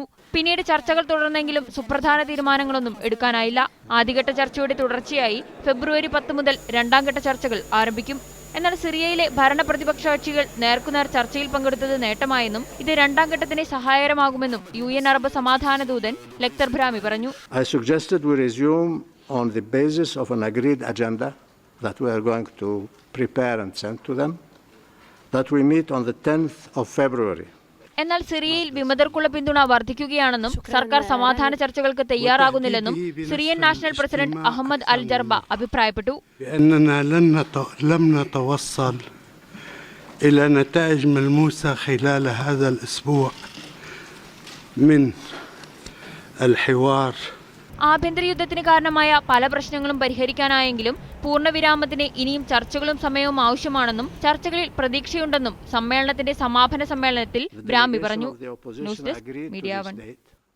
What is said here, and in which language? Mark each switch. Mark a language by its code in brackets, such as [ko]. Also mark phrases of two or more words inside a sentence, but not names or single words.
[ml] പിന്നീട് ചർച്ചകൾ തുടർന്നെങ്കിലും സുപ്രധാന തീരുമാനങ്ങളൊന്നും എടുക്കാനായില്ല. ആദ്യഘട്ട ചർച്ചയുടെ തുടർച്ചയായി ഫെബ്രുവരി 10 മുതൽ രണ്ടാം ഘട്ട ചർച്ചകൾ ആരംഭിക്കും. എന്നാൽ സിറിയയിലെ ഭരണ പ്രതിപക്ഷ കക്ഷികൾ നേർക്കുനേർ ചർച്ചയിൽ പങ്കെടുത്തത് നേട്ടമായെന്നും ഇത് രണ്ടാം ഘട്ടത്തിന് സഹായകരമാകുമെന്നും UN അറബ് സമാധാന ദൂതൻ ലക്തർ ബ്രാഹ്മി പറഞ്ഞു. [en] I suggested we resume on the basis of an agreed agenda that we are going to prepare and send to them, that we meet on the 10th of February. [ml] എന്നാൽ സിറിയയിൽ വിമതർക്കുള്ള പിന്തുണ വർദ്ധിക്കുകയാണെന്നും സർക്കാർ സമാധാന ചർച്ചകൾക്ക് തയ്യാറാകുന്നില്ലെന്നും സിറിയൻ നാഷണൽ പ്രസിഡന്റ് അഹമ്മദ് അൽ ജർബ അഭിപ്രായപ്പെട്ടു. [ar] لم نتوصل إلى نتائج ملموسة خلال هذا الأسبوع من الحوار. [ml] ആഭ്യന്തര യുദ്ധത്തിന് കാരണമായ പല പ്രശ്നങ്ങളും പരിഹരിക്കാനായെങ്കിലും പൂർണ്ണവിരാമത്തിന് ഇനിയും ചർച്ചകളും സമയവും ആവശ്യമാണെന്നും ചർച്ചകളിൽ പ്രതീക്ഷയുണ്ടെന്നും സമ്മേളനത്തിന്റെ സമാപന സമ്മേളനത്തിൽ ബ്രാഹ്മി പറഞ്ഞു. ന്യൂസ് ഡെസ്ക് മീഡിയ 1.